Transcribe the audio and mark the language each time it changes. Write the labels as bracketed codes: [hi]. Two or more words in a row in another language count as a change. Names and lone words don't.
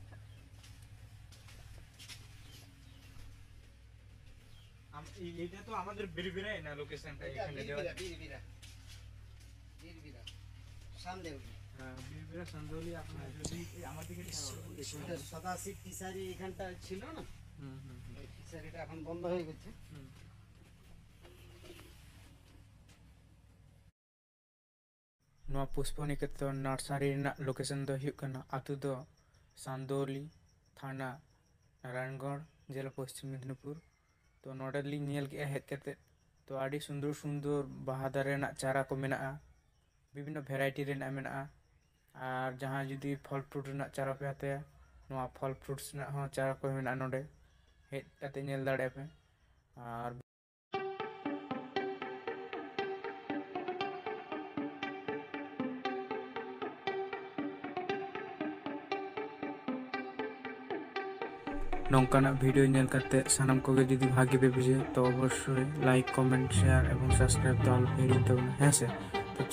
[bn] এইটা তো আমাদের বিরবিরাই না লোকেশনটা? এটা এখানে দেওয়া বীরবিরা সামদেউলি। হ্যাঁ, বিরবিরা সন্দেহলি। আপনার যদি আমার দিকে ওইটা সদাশিব ফিশারি এখানটা ছিল না, ওই ফিশারিটা এখন বন্ধ হয়ে গেছে। [sat] ᱱᱚᱣᱟ ᱯᱩᱥᱯᱚᱱᱤᱠᱮᱛᱚᱱ ᱱᱟᱨᱥᱟᱨᱤ ᱨᱮᱱᱟᱜ ᱞᱳᱠᱮᱥᱚᱱ ᱫᱚ ᱦᱩᱭᱩᱜ ᱠᱟᱱᱟ ᱟᱛᱳ ᱫᱚ ᱥᱟᱱᱫᱳᱞᱤ, ᱛᱷᱟᱱᱟ ᱱᱟᱨᱟᱭᱚᱱᱜᱚᱲ, ᱡᱮᱞᱟ ᱯᱚᱥᱪᱤᱢ ᱢᱮᱫᱽᱱᱤᱯᱩᱨ। ᱛᱚ ᱱᱚᱰᱮ ᱞᱤᱧ ᱧᱮᱞ ᱠᱮᱜᱼᱟ ᱦᱮᱡ ᱠᱟᱛᱮ, ᱛᱚ ᱟᱹᱰᱤ ᱥᱩᱱᱫᱚᱨ ᱥᱩᱱᱫᱚᱨ ᱵᱟᱦᱟ ᱫᱟᱨᱮ ᱨᱮᱱᱟᱜ ᱪᱟᱨᱟ ᱠᱚ ᱢᱮᱱᱟᱜᱼᱟ, ᱵᱤᱵᱷᱤᱱᱱᱚ ᱵᱷᱮᱨᱟᱭᱴᱤ ᱨᱮᱱᱟᱜ ᱢᱮᱱᱟᱜᱼᱟ। ᱟᱨ ᱡᱟᱦᱟᱸ ᱡᱩᱫᱤ ᱯᱷᱚᱞ ᱯᱷᱨᱩᱴ ᱨᱮᱱᱟᱜ ᱪᱟᱨᱟ ᱯᱮ ᱦᱟᱛᱟᱭᱟ, ᱱᱚᱣᱟ ᱯᱷᱚᱞ ᱯᱷᱨᱩᱴᱥ ᱨᱮᱱᱟᱜ ᱦᱚᱸ ᱪᱟᱨᱟ ᱠᱚ ᱢᱮᱱᱟᱜᱼᱟ ᱱᱚᱰᱮ, ᱦᱮᱡ ᱠᱟᱛᱮ ᱧᱮᱞ ᱫᱟᱲᱮᱭᱟᱜᱼᱟ ᱯᱮ। ᱟᱨ नौकाना भिडियो नेल करते सानाम कोगे जुदी भागी पे बुझे तो अवश्य [en] like comment share [sat] एवं सब्सक्राइब तो आलो हिड़ी तो हें से।